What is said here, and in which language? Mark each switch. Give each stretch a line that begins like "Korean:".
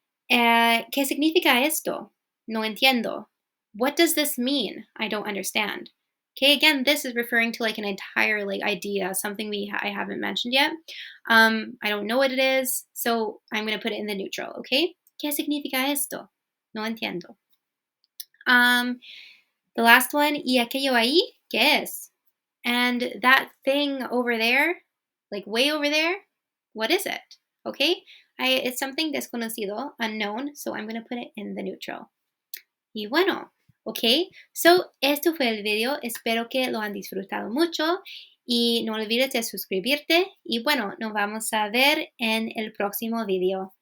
Spanish: ¿Qué significa esto? No entiendo.
English: What does this mean? I don't understand. Okay, again, this is referring to like an entire like idea, something I haven't mentioned yet. I don't know what it is, so I'm going to put it in the neutral.
Spanish: Okay, ¿qué significa esto? No entiendo.
English: The last one,
Spanish: ¿y aquello ahí? ¿Qué es?
English: And that thing over there, like way over there, what is it? Okay, it's something desconocido, unknown, so I'm going to put it in the neutral.
Spanish: Y bueno, ok, so esto fue el video, espero que lo han disfrutado mucho y no olvides de suscribirte y bueno, nos vamos a ver en el próximo video.